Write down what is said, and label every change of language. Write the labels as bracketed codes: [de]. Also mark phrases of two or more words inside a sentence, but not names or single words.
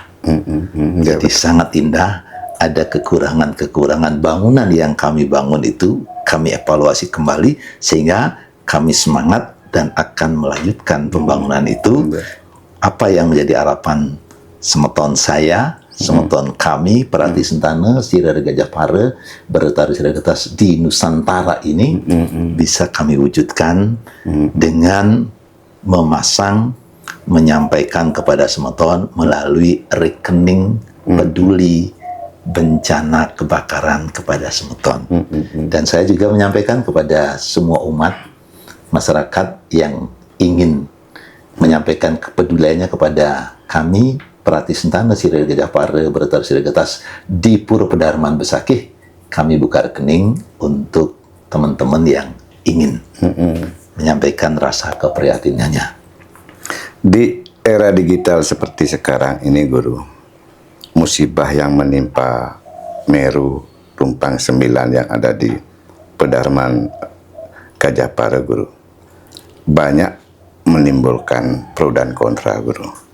[id] Jadi sangat indah. Ada kekurangan-kekurangan bangunan yang kami bangun itu, kami evaluasi kembali sehingga kami semangat dan akan melanjutkan pembangunan itu. Apa yang menjadi harapan semeton saya, semeton kami, Perhati Sentana, Sirere Gajah Pare, Bertari Siragetas di Nusantara ini bisa kami wujudkan dengan menyampaikan kepada semeton melalui rekening peduli bencana kebakaran kepada semeton. Dan saya juga menyampaikan kepada semua umat masyarakat yang ingin menyampaikan kepeduliannya kepada kami, Perhati Sentana, Sirere Gajah Pare, Bertari Siragetas di Pura Pedarman Besakih, kami buka rekening untuk teman-teman yang ingin menyampaikan rasa keprihatinannya. Di era digital seperti sekarang ini, Guru, musibah yang menimpa Meru Tumpang 9 yang ada di Pedarman Gajah Pare, Guru, banyak menimbulkan pro dan kontra, Guru.